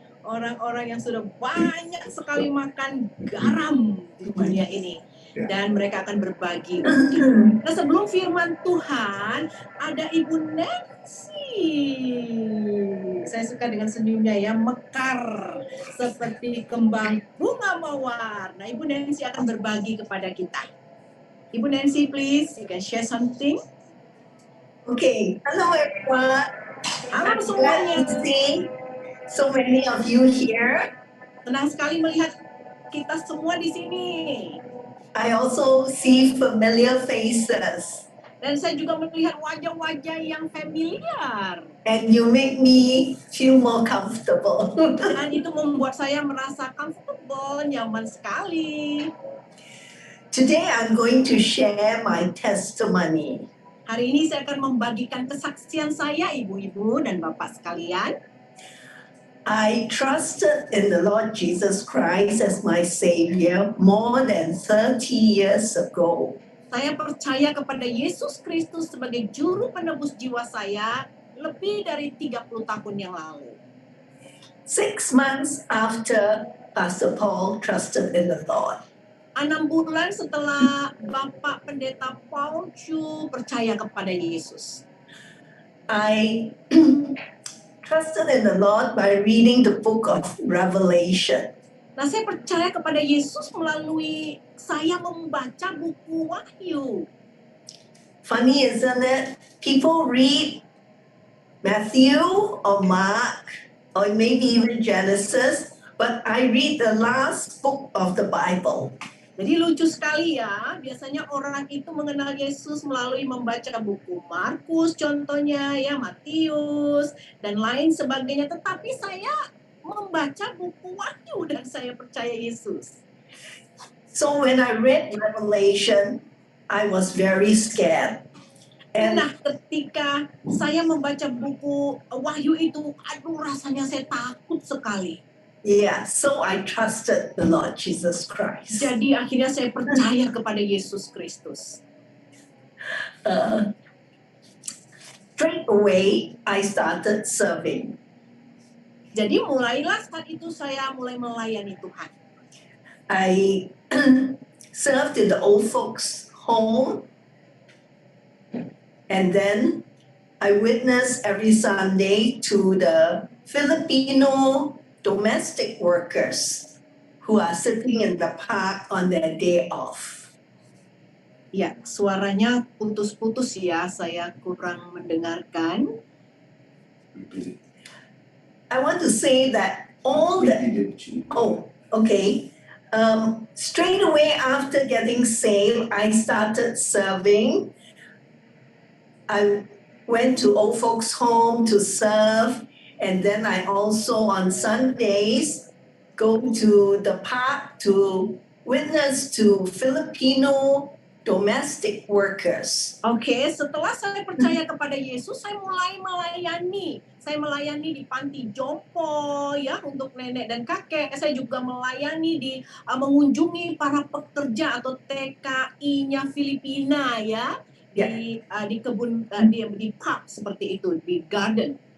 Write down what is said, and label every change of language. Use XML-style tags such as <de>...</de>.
<id>Orang-orang yang sudah banyak sekali makan garam di dunia ini. Dan mereka akan berbagi. Nah, sebelum firman Tuhan, ada Ibu Nancy. Saya suka dengan senyumnya ya, mekar seperti kembang bunga mawar. Nah, Ibu Nancy akan berbagi kepada kita.</id> <en>Ibu Nancy, please, you can share something. Okay, hello everyone.</en> <id>Halo semuanya.</id> <en>glad to see so many of you here.</en> <id>Senang sekali melihat kita semua di sini.</id> <en>I also see familiar faces,</en> <id>Dan saya juga melihat wajah-wajah yang familiar.</id> <en>and you make me feel more comfortable.</en> <id>Dan itu membuat saya merasa comfortable, nyaman sekali.</id> <en>Today I'm going to share my testimony.</en> <id>Hari ini saya akan membagikan kesaksian saya, ibu-ibu dan bapak sekalian.</id> <en>I trusted in the Lord Jesus Christ as my Savior more than 30 years ago.</en> <id>Saya percaya kepada Yesus Kristus sebagai juru penebus jiwa saya lebih dari 30 tahun yang lalu.</id> <en>6 months after Pastor Paul trusted in the Lord,</en> <id>6 bulan setelah Bapak Pendeta Paul Chu percaya kepada Yesus.</id> <en>I trusted in the Lord by reading the book of Revelation.</en> <id>Nah, saya percaya kepada Yesus melalui saya membaca buku Wahyu.</id> <en>Funny, isn't it? People read Matthew or Mark or maybe even Genesis, but I read the last book of the Bible.</en> <id>Jadi lucu sekali ya, biasanya orang itu mengenal Yesus melalui membaca buku Markus contohnya ya, Matius dan lain sebagainya. Tetapi saya membaca buku Wahyu dan saya percaya Yesus.</id> <en>So when I read Revelation, I was very scared. And</en> <id>Nah, ketika saya membaca buku Wahyu itu, aduh rasanya saya takut sekali.</id> <en>yeah, so I trusted the Lord Jesus Christ.</en> <id>Jadi akhirnya saya percaya kepada Yesus Kristus.</id> <en>Straight away, I started serving.</en> <id>Jadi mulailah saat itu saya mulai melayani Tuhan.</id> <en>I served in the old folks' home, and then I witnessed every Sunday to the Filipino domestic workers who are sitting in the park on their day off.</en> <id>Ya, suaranya putus-putus ya, saya kurang mendengarkan.</id> <en>I want to say that all the okay. Straight away after getting saved, I started serving. I went to old folks' home to serve, and then I also on Sundays go to the park to witness to Filipino domestic workers.</en> <id>Oke, setelah saya percaya kepada Yesus, saya mulai melayani. Saya melayani di panti jompo ya untuk nenek dan kakek. Saya juga melayani di mengunjungi para pekerja atau TKI-nya Filipina ya di kebun di park seperti itu, di garden.</id>